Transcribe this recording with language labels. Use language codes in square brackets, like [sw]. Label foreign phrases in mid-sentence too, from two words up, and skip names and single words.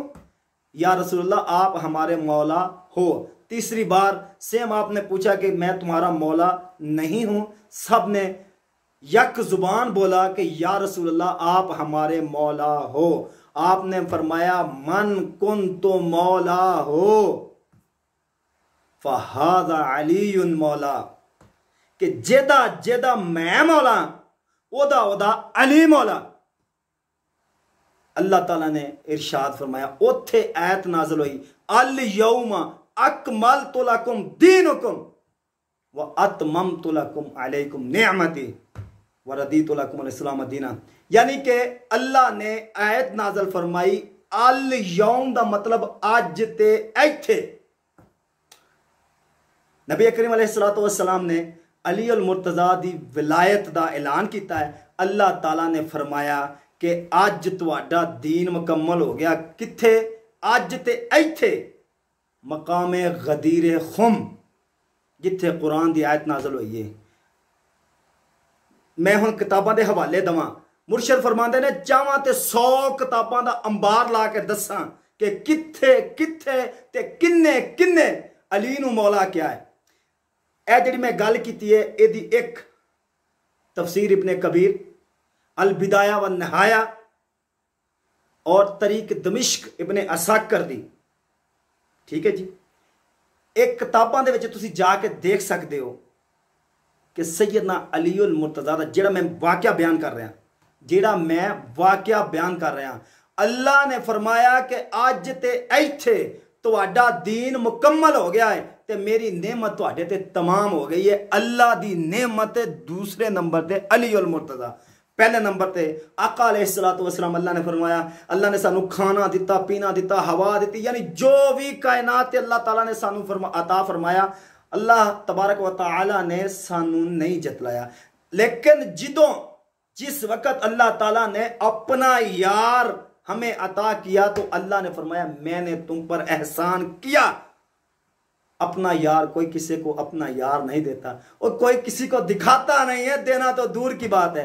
[ar] يا رسول الله [ur] آپ ہمارے مولا ہو. تیسری بار سیم آپ نے پوچھا کہ میں تمہارا مولا نہیں ہوں. سب نے یک زبان بولا کہ [ar] يا رسول الله [ur] آپ ہمارے مولا ہو. آپ نے فرمایا [ar] من كنت مولاه فهذا علي مولاه, [pa] کہ جیدا جیدا میں مولا اودا اودا علی مولا. [ur] اللہ تعالیٰ نے ارشاد فرمایا, [pa] اوتھے آیت نازل ہوئی [ar] اليوم أكملت لكم دينكم وأتممت لكم عليكم نعمتي ورضيت لكم الإسلام دينا. [ur] یعنی کہ اللہ نے آیت نازل فرمائی [ar] اليوم [pa] دا مطلب اج تے ایتھے. نبی کریم [ar] عليه الصلاة والسلام [pa] نے علی المرتضیٰ دی ولایت دا اعلان کیا ہے. [ur] اللہ تعالیٰ نے فرمایا کہ [pa] اج تہاڈا دین مکمل ہو گیا. किथे? اج تے ایتھے مقام غدیر خم جتھے قرآن دی آیت نازل ہوئی ہے. میں ہن کتاباں دے حوالے دواں۔ مرشد فرماندے نے چاہاں تے 100 کتاباں دا انبار لا کے دساں کہ کتھے کتھے تے کنے کنے علی نوں مولا کیا ہے. اے جیہڑی میں گل کیتی ہے ایہدی اک تفسیر ابن کثیر، البدایہ و النہایہ اور تاریخ دمشق ابن عساکر دی, [ur] ٹھیک ہے جی. [pa] اک کتاباں دے وچ تسیں جاکے دیکھ سکتے ہو کہ سیدنا علی المرتضیٰ دا جیہڑا میں واقعہ بیان کر رہا، اللہ نے فرمایا کہ اج تے ایتھے تہاڈا دین مکمل ہو گیا ہے تے میری نعمت تہاڈے تے تمام ہو گئی ہے. اللہ دی نعمت دوسرے نمبر تے علی المرتضیٰ، پہلے نمبر تے آقا [ar] عليه الصلاة والسلام. [pa] اللہ نے فرمایا اللہ نے سانوں کھانا دتا، پینا دتا، ہوا دی، یعنی جو بھی کائنات اللہ تعالیٰ نے سانوں عطا فرمایا, اللہ تبارک و تعالیٰ نے سانوں نہیں جتلایا. [ur] لیکن جس وقت اللہ تعالیٰ نے اپنا یار ہمیں عطا کیا تو اللہ نے فرمایا میں نے تم پر احسان کیا. اپنا یار، کوئی کسی کو اپنا یار نہیں دیتا اور کوئی کسی کو دکھاتا نہیں ہے، دینا تو دور کی بات ہے.